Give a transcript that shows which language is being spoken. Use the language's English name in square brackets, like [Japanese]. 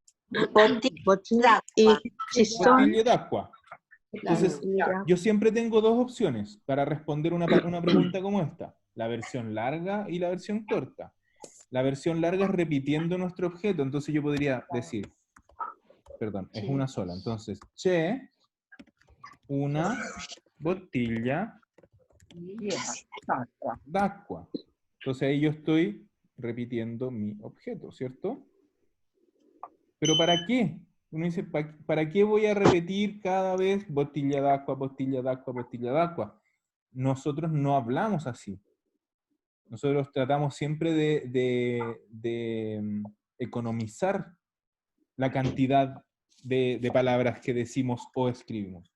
[Italian] Bottiglie. Y ci sono. Bottiglie d'acqua. Entonces, Bottiglie. [Spanish] yo siempre tengo dos opciones para responder una pregunta como esta. La versión larga y la versión corta. La versión larga es repitiendo nuestro objeto, entonces yo podría decir, perdón, es una sola. [Italian] Entonces, c'è una bottiglia Acqua. d'acqua. [Spanish] Entonces ahí yo estoy repitiendo mi objeto, ¿cierto? ¿Pero para qué? Uno dice, ¿para qué voy a repetir cada vez [Italian] bottiglia d'acqua, bottiglia d'acqua, bottiglia d'acqua? [Spanish] Nosotros no hablamos así. Nosotros tratamos siempre de economizar la cantidad de palabras que decimos o escribimos.